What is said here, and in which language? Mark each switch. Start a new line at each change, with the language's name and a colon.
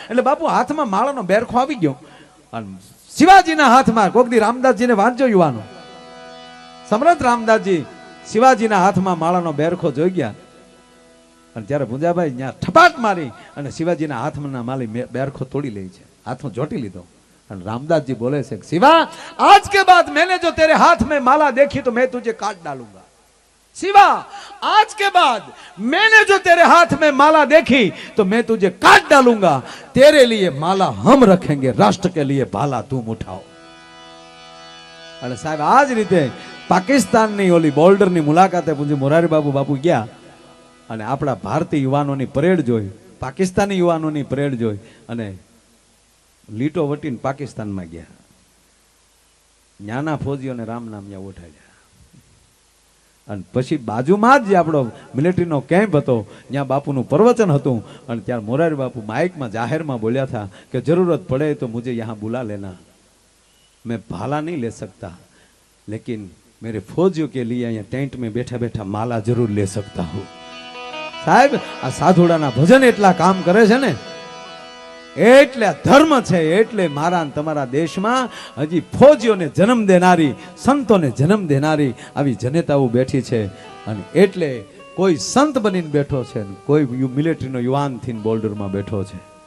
Gujarati: એટલે બાપુ હાથમાં માળાનો બેરખો આવી ગયો, અને શિવાજીના હાથમાં, કોક દી રામદાસજીને વાંચજો યુવાનો, સમર્થ રામદાસજી શિવાજીના હાથમાં માળાનો બેરખો જોઈ ગયા, અને ત્યારે ભુંજાભાઈ ત્યાં ઠપાટ મારી અને શિવાજીના હાથમાં માલી બેરખો તોડી લે છે, હાથમાં જોટી લીધો. અને રામદાસજી બોલે છે,
Hindi: शिवा आज के बाद मैंने जो तेरे हाथ में माला देखी तो मैं तुझे काट डालूंगा. शिवा आज के बाद मैंने जो तेरे हाथ में माला देखी तो मैं तुझे काट डालूंगा. तेरे लिए माला हम रखेंगे, राष्ट्र के लिए भाला तुम उठाओ.
Gujarati: અને સાહેબ આ જ રીતે પાકિસ્તાનની ઓલી બોર્ડરની મુલાકાતે પૂંજી મોરારી બાપુ ગયા, અને આપણા ભારતીય યુવાનોની પરેડ જોઈ, પાકિસ્તાની યુવાનોની પરેડ જોઈ, અને લીટો વટીને પાકિસ્તાનમાં ગયા. ન્યાના ફોજીઓને રામ નામ ત્યાં ઉઠાડ્યા, અને પછી બાજુમાં જ આપણો મિલિટરીનો કેમ્પ હતો, ત્યાં બાપુનું પ્રવચન હતું. અને ત્યારે મોરારી બાપુ માઇકમાં જાહેરમાં બોલ્યા હતા કે જરૂરત પડે તો
Hindi: મુझे यहाँ बुला लेना, मैं भाला नहीं ले सकता, लेकिन मेरे फौजियों के लिए અહીંયા ટેન્ટ में बैठा बैठा माला जरूर ले सकता हूँ.
Gujarati: સાહેબ આ સાધુડાના ભજન એટલા કામ કરે છે ને, એટલે ધર્મ છે, એટલે મારા તમારા દેશમાં હજી ફૌજીઓને જન્મ દેનારી, સંતોને જન્મ દેનારી આવી જનેતાઓ બેઠી છે. અને એટલે કોઈ સંત બનીને બેઠો છે, કોઈ મિલિટરીનો યુવાન થઈને બોર્ડરમાં બેઠો છે.